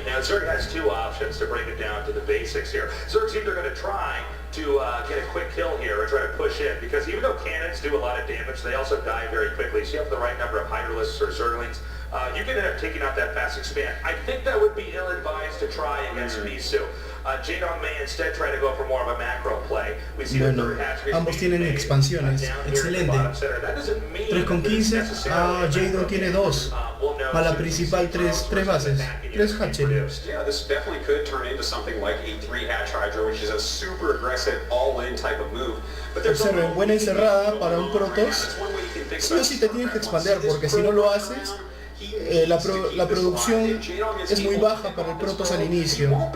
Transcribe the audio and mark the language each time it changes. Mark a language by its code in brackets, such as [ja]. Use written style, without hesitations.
[en] Now, Zerg has two options to break it down to the basics here. Zerg's either going to try to get a quick kill here or try to push in, because even though cannons do a lot of damage, they also die very quickly. So you have the right number of Hydralisks or Zerglings. You can end up taking out that fast expand. I think that would be ill-advised to try against BISU. JAEDONG may instead try to go for more of a macro play. We see [es] bueno, ambos tienen expansiones. Excelente. 3,15. JAEDONG tiene 2. Para la principal 3 bases. 3 hatcheries. [en] Yeah, this definitely could turn into something like a 3 hatch Hydra, which is a super aggressive all-in type of move. [es] Observen, buena encerrada para un Protoss. Sí o sí te tienes que expander, porque si no lo haces, la producción es muy baja para el Protoss al inicio.